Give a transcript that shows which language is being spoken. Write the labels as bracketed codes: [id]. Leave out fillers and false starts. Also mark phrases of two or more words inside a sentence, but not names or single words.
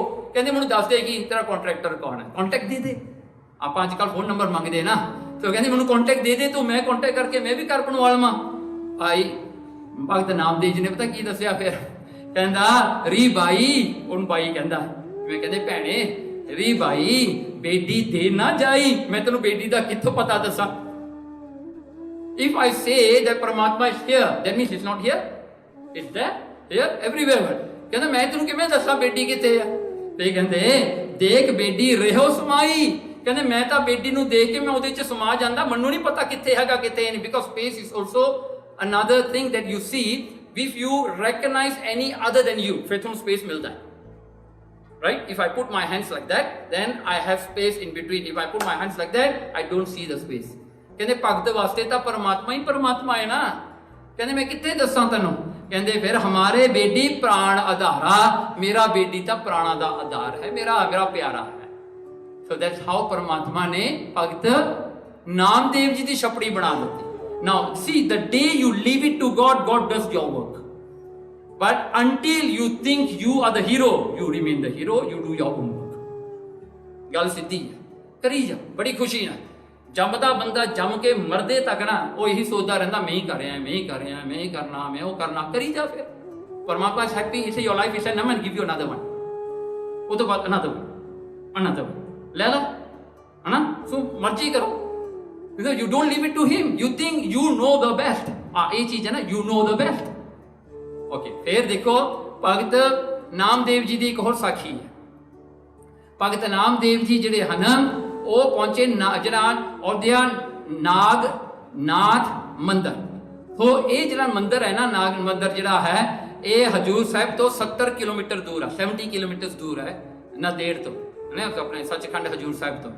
[pa] ਕਹਿੰਦੇ ਮੈਨੂੰ ਦੱਸ ਦੇ ਕਿ ਤੇਰਾ ਕੰਟਰੈਕਟਰ ਕੌਣ ਹੈ, ਕੰਟੈਕਟ ਦੇ ਦੇ। ਆਪਾਂ ਅੱਜ ਕੱਲ [en] phone number [pa] ਮੰਗਦੇ ਨਾ, ਤੇ ਕਹਿੰਦੇ ਮੈਨੂੰ ਕੰਟੈਕਟ ਦੇ ਦੇ ਤੂੰ, ਮੈਂ ਕੰਟੈਕਟ ਕਰਕੇ ਮੈਂ ਵੀ ਘਰ ਬਣਵਾ ਲਵਾਂ। ਭਾਈ ਭਗਤ ਨਾਮਦੇਵ ਜੀ ਨੇ ਪਤਾ ਕੀ ਦੱਸਿਆ ਫਿਰ? ਕਹਿੰਦਾ ਰੀ ਬਾਈ, ਉਹਨੂੰ ਬਾਈ ਕਹਿੰਦਾ, ਮੈਂ ਕਹਿੰਦੇ ਭੈਣੇ ਰੀ ਬਾਈ ਬੇਟੀ ਦੇ ਨਾ ਜਾਈ, ਮੈਂ ਤੈਨੂੰ ਬੇਟੀ ਦਾ ਕਿੱਥੋਂ ਪਤਾ ਦੱਸਾਂ? [en] If I say that Paramatma is here, that means it's not here, it's there, here, everywhere. [pa] ਕਹਿੰਦਾ ਮੈਂ ਤੈਨੂੰ ਕਿਵੇਂ ਦੱਸਾਂ ਬੇਟੀ ਕਿੱਥੇ ਆ? ਤੇ ਕਹਿੰਦੇ ਦੇਖ ਬੇਟੀ ਰਹਿਓ ਸਮਾਈ। ਕਹਿੰਦੇ ਮੈਂ ਤਾਂ ਬੇਟੀ ਨੂੰ ਦੇਖ ਕੇ ਮੈਂ ਉਹਦੇ ਚ ਸਮਾ ਜਾਂਦਾ, ਮੈਨੂੰ ਨਹੀਂ ਪਤਾ ਕਿੱਥੇ ਹੈਗਾ ਕਿੱਥੇ ਨਹੀਂ, ਬਿਕੋਜ਼ [en] space is also another thing that you see. If you recognize any other than you, [pa] ਫਿਰ ਤੁਹਾਨੂੰ space ਮਿਲਦਾ ਹੈ, [en] right? If I put my hands like that, then I have space in between. If I put my hands like that, I don't see the space. [pa] ਕਹਿੰਦੇ ਭਗਤ ਵਾਸਤੇ ਤਾਂ ਪਰਮਾਤਮਾ ਹੀ ਪਰਮਾਤਮਾ ਹੈ ਨਾ। ਕਹਿੰਦੇ ਮੈਂ ਕਿੱਥੇ ਦੱਸਾਂ ਤੈਨੂੰ? ਕਹਿੰਦੇ ਫਿਰ ਹਮਾਰੇ ਬੇਟੀ ਪ੍ਰਾਣ ਆਧਾਰਾ, ਮੇਰਾ ਬੇਟੀ ਤਾਂ ਪ੍ਰਾਣਾ ਦਾ ਆਧਾਰ ਹੈ, ਮੇਰਾ ਪਿਆਰਾ ਹੈ। [en] So that's how [pa] ਪਰਮਾਤਮਾ ਨੇ ਭਗਤ ਨਾਮਦੇਵ ਜੀ ਦੀ ਛਪੜੀ ਬਣਾ ਦਿੱਤੀ। [en] Now see, the day you leave it to God, God does your work. But until you think you are the hero, you remain the hero, you do your own work. [pa] ਗੱਲ ਸਿੱਧੀ ਹੈ, ਕਰੀ ਜਾ ਬੜੀ ਖੁਸ਼ੀ ਨਾਲ। ਜੰਮਦਾ ਬੰਦਾ ਜੰਮ ਕੇ ਮਰਦੇ ਤੱਕ ਨਾ ਉਹ ਇਹੀ ਸੋਚਦਾ ਰਹਿੰਦਾ, ਮੈਂ ਹੀ ਕਰ ਰਿਹਾ, ਮੈਂ ਹੀ ਕਰ ਰਿਹਾ, ਮੈਂ ਹੀ ਕਰਨਾ, ਮੈਂ ਉਹ ਕਰਨਾ। ਕਰੀ ਜਾ ਫਿਰ। [en] ਪਰਮਾਤਮਾ is happy, he say your life is enough and give you another one. [pa] ਉਹ ਤੋਂ ਬਾਅਦ [en] another one [pa] ਲੈ ਲਾ, ਹਨਾ? ਸੋ ਮਰਜ਼ੀ ਕਰੋ, [en] because you don't leave it to him. You think you know the best. [pa] ਇਹ ਚੀਜ਼ ਹੈ ਨਾ, [en] you know the best. [pa] ਓਕੇ, ਫਿਰ ਦੇਖੋ ਭਗਤ ਨਾਮਦੇਵ ਜੀ ਦੀ ਇੱਕ ਹੋਰ ਸਾਖੀ ਹੈ। ਭਗਤ ਨਾਮਦੇਵ ਜੀ ਜਿਹੜੇ ਹਨ ਉਹ ਪਹੁੰਚੇ ਜਿਹੜਾ ਔਦਿਆ ਨਾਗਨਾਥ ਮੰਦਰ। ਹੋ ਇਹ ਜਿਹੜਾ ਮੰਦਰ ਹੈ ਨਾ, ਨਾਗ ਮੰਦਰ ਜਿਹੜਾ ਹੈ, ਇਹ ਹਜੂਰ ਸਾਹਿਬ ਤੋਂ 70 ਕਿਲੋਮੀਟਰ ਦੂਰ ਹੈ, 70 ਕਿਲੋਮੀਟਰ ਦੂਰ ਹੈ ਨਾਂਦੇੜ ਤੋਂ, ਆਪਣੇ ਸੱਚਖੰਡ ਹਜੂਰ ਸਾਹਿਬ ਤੋਂ।